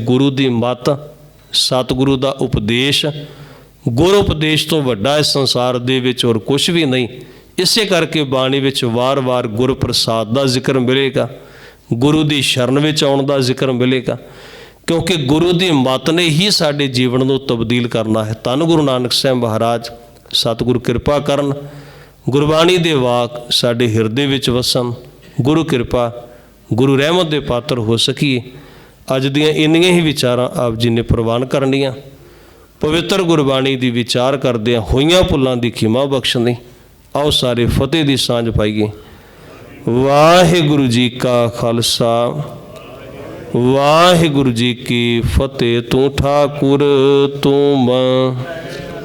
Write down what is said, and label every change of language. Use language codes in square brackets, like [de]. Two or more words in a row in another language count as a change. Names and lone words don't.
[pa] ਗੁਰੂ ਕੀ ਮਤ, ਸਤਿਗੁਰੂ ਕਾ ਉਪਦੇਸ਼, ਗੁਰੂ ਉਪਦੇਸ਼ ਤੋ ਵੱਡਾ ਇਸ ਸੰਸਾਰ ਦੇ ਵਿਚ ਔਰ ਕੁਛ ਭੀ ਨਹੀਂ। ਇਸੇ ਕਰਕੇ ਬਾਣੀ ਵਿਚ ਵਾਰ ਵਾਰ ਗੁਰ ਪ੍ਰਸਾਦ ਕਾ ਜ਼ਿਕਰ ਮਿਲੇਗਾ, ਗੁਰੂ ਕੀ ਸ਼ਰਨ ਵਿਚ ਆਉਣ ਦਾ ਜ਼ਿਕਰ ਮਿਲੇਗਾ, ਕਿਉਂਕਿ ਗੁਰੂ ਕੀ ਮਤ ਨੇ ਹੀ ਸਾਡੇ ਜੀਵਨ ਕੋ ਤਬਦੀਲ ਕਰਨਾ ਹੈ। ਧੰਨ ਗੁਰੂ ਨਾਨਕ ਸਾਹਬ ਮਹਾਰਾਜ ਸਤਿਗੁਰੂ ਕਿਰਪਾ ਕਰਨ, ਗੁਰਬਾਣੀ ਦੇ ਵਾਕ ਸਾਡੇ ਹਿਰਦੇ ਵਿਚ ਵਸਣ, ਗੁਰੂ ਕਿਰਪਾ ਗੁਰੂ ਰਹਿਮਤ ਦੇ ਪਾਤਰ ਹੋ ਸਕੀਏ। ਅੱਜ ਦੀਆਂ ਇੰਨੀਆਂ ਹੀ ਵਿਚਾਰਾਂ ਆਪ ਜੀ ਨੇ ਪਰਵਾਨ ਕਰਨੀਆਂ। ਪਵਿੱਤਰ ਗੁਰਬਾਣੀ ਕੀ ਵਿਚਾਰ ਕਰਦਿਆਂ ਹੋਇਆਂ ਭੁੱਲਾਂ ਦੀ ਖਿਮਾ ਬਖ਼ਸ਼ਣੀ। ਆਓ ਸਾਰੇ ਫ਼ਤਿਹ ਕੀ ਸਾਂਝ ਪਾਈਏ। ਵਾਹਿਗੁਰੂ ਜੀ ਕਾ ਖ਼ਾਲਸਾ, ਵਾਹਿਗੁਰੂ ਜੀ ਕੀ ਫ਼ਤਿਹ। ਤੂ ਠਾਕੁਰ ਤੂ ਮਾਂ